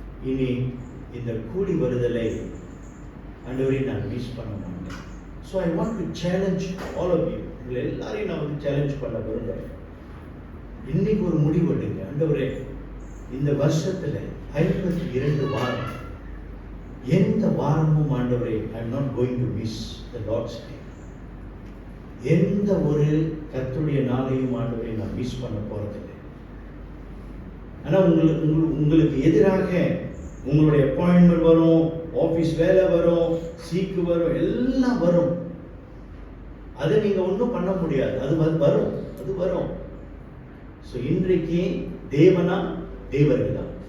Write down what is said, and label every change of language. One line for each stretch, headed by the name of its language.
Tamil: இனி இந்த கூடி வருதலை ஆண்டவரே நான் மிஸ் பண்ண மாட்டேன்.
English: I want to challenge all of you.
Tamil: உங்களை எல்லாரையும் நான் வந்து சேலஞ்ச் பண்ண விரும்புகிறேன். இன்னைக்கு ஒரு முடிவு எடுங்க. ஆண்டவரே, இந்த வருஷத்துல 52 வாரம் எந்த வாரமும் ஆண்டவரே
English: I am not going to miss the Lord's day.
Tamil: எந்த ஒரு கர்த்தருடைய நாளையும் ஆண்டவரே நான் மிஸ் பண்ண போறதில்லை. ஆனா உங்களுக்கு எதிராக உங்களுடைய அப்பாயின்மெண்ட் வரும், ஆபீஸ் வேலை வரும், சீக்கு வரும், எல்லாம் வரும். அதை நீங்க ஒன்றும் பண்ண முடியாது. அது வரும். இன்றைக்கு தேவனா தேவர்களா?